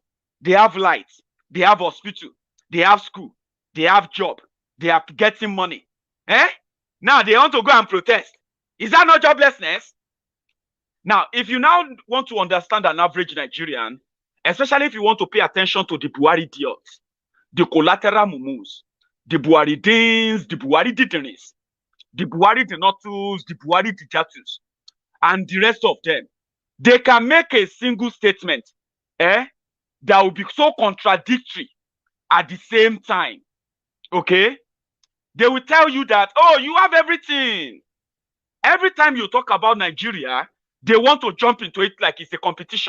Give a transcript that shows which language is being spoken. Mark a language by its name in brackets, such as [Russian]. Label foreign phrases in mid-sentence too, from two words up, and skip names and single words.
[English] They have lights, they have hospital, they have school, they have job, they are getting money. Now they want to go and protest. Is that not joblessness? Now, if you now want to understand an average Nigerian, especially if you want to pay attention to the Buhari idiots, the collateral mumus, the Buhari Dins, the Buhari Didinis, the Buhari Dinotus, the Buhari Dijatus, and the rest of them, they can make a single statement that will be so contradictory at the same time. Okay? They will tell you that, oh, you have everything. Every time you talk about Nigeria, they want to jump into it like it's a competition.